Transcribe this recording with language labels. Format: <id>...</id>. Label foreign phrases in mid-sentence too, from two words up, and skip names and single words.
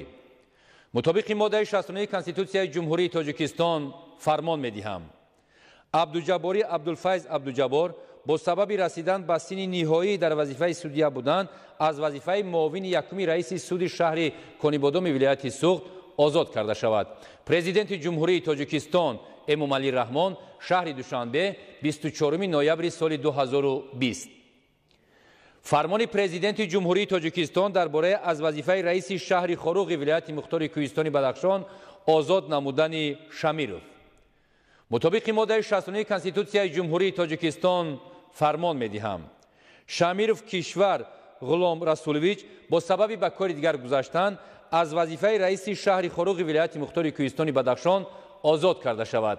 <tg>مطابق ماده 69 کنستیتوسیای جمهوری تاجیکستان فرمان می‌دهم عبدالجباری عبدالفیض عبدالجبار با سبب رسیدن به سن نهایی در وظیفه سودیه بودن از وظیفه معاون یکم رئیس سود شهر کنیبادام ولایت سوخت آزاد کرده شود. پرزیدنت جمهوری تاجیکستان امامعلی رحمان شهر دوشنبه 24 نوامبر سال 2020 фармони президенти ҷумҳурии тоҷикистон дар бораи аз вазифаи раиси шаҳри хоруғи вилояти мухтори кӯҳистони бадахшон озод намудани Шамиров. мутобиқи моддаи 69 конститутсияи ҷумҳурии тоҷикистон фармон медиҳам. Шамиров Кишвар Ғулом Расулович бо сабаби ба кори дигар гузаштан аз вазифаи раиси шаҳри хоруғи вилояти мухтори кӯҳистони бадахшон озод карда шавад.</tg>